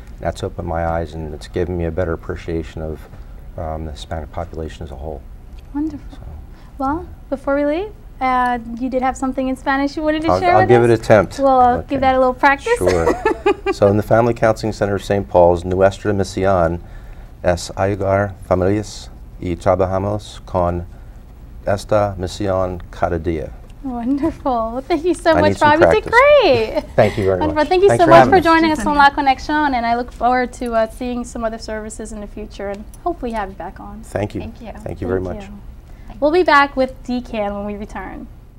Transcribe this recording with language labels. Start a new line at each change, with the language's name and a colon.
English: That's opened my eyes, and it's given me a better appreciation of the Hispanic population as a whole. Wonderful. So. Well, before we leave, you did have something in Spanish you wanted to share with us? I'll give it an attempt. Well, I'll give that a little practice. Sure. So in the Family Counseling Center of St.
Spanish: Paul's, nuestra misión es ayudar familias y trabajamos con esta misión cada día.
English: Wonderful. Well, thank you so much, Rob. You did great. Thank you very much. Thank you so much for joining us on La Conexión, and I look forward to seeing some other services in the future, and hopefully have you back on. Thank you. Thank you. Thank you very much. We'll be back with DCAN when we return.